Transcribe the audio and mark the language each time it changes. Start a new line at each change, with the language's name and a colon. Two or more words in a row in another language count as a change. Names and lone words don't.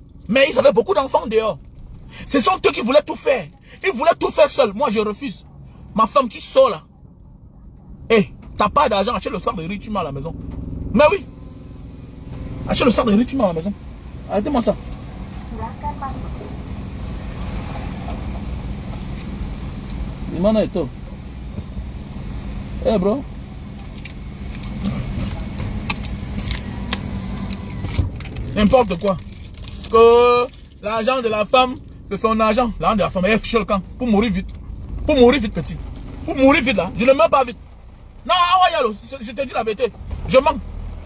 French: Mais ils avaient beaucoup d'enfants dehors. Ce sont eux qui voulaient tout faire. Ils voulaient tout faire seuls. Moi, je refuse. Ma femme, tu sors là. T'as pas d'argent, achète le sac de riz, tu mets à la maison. Mais oui. Achète le sac de riz, tu mets à la maison. Arrêtez-moi ça.
Indonesian: Dimana itu?
French: Bro. N'importe quoi. Que l'argent de la femme, c'est son argent. L'argent de la femme, elle fiche le camp. Pour mourir vite. Pour mourir vite, petit. Pour mourir vite là. Je ne meurs pas vite. Non, je te dis la vérité. Je mens.